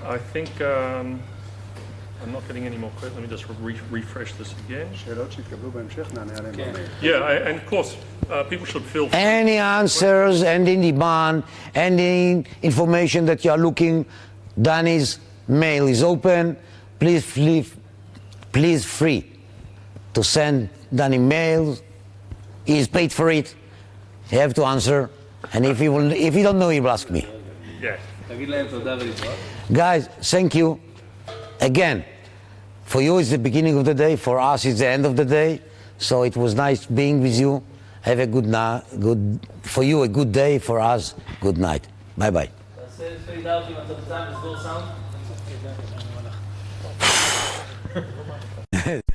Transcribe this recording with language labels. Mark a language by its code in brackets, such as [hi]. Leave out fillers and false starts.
[en] I think I'm not getting any more questions. Let me just refresh this again. [he] שאלות שהתקבלו בהמשך, נענה עליהן במייל. [en] Yeah, and of course, people should feel free. Any answers, any demand, any information that you are looking, Danny's mail is open. Please free to send Danny mails. He is paid for it. You have to answer. And if you don't know, he will ask me. Yeah. [he] תגיד להם תודה ולהתראות. [en] Guys, thank you. again, for you it's the beginning of the day, for us it's the end of the day. So it was nice being with you. Have a good night. For you a good day, for us good night. Bye bye. [he] תעשה fade out אם אתה בינתיים לסגור סאונד.